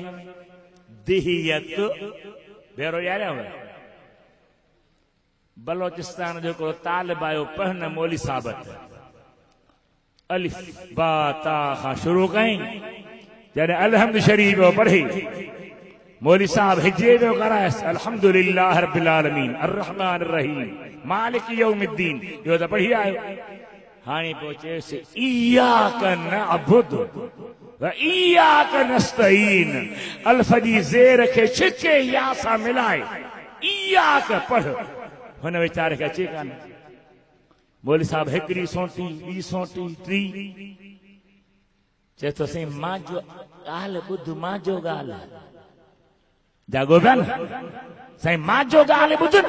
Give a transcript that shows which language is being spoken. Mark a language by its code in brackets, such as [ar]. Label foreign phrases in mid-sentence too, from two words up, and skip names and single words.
[sd] दिहियत भेरो यार बलोचिस्तान जो को तालिब आयो पढ़न मौली साबत अलिफ बा ता खां शुरू कई। जॾहिं अलहम्द शरीफ पढ़ी मौली साहब हिजे जो करायसि [ar] الحمد لله رب العالمين الرحمن الرحيم مالك يوم الدين, [sd] इहो त पढ़ी आयो। हाणे पहुचेसि [ar] إياك نعبد وإياك نستعين. [sd] अल्फ जी ज़ेर खे छिके या सां मिलाए इय्याक पढ़। हुन वीचारे खे अचे कान। मौली साहब हिकिड़ी सोटी, ॿी सोटी, टी चए थो साईं मां जो ॻाल्हि ॿुध, मां जो ॻाल्हि जागो पिया न साईं, मां जो ॻाल्हि ॿुध न।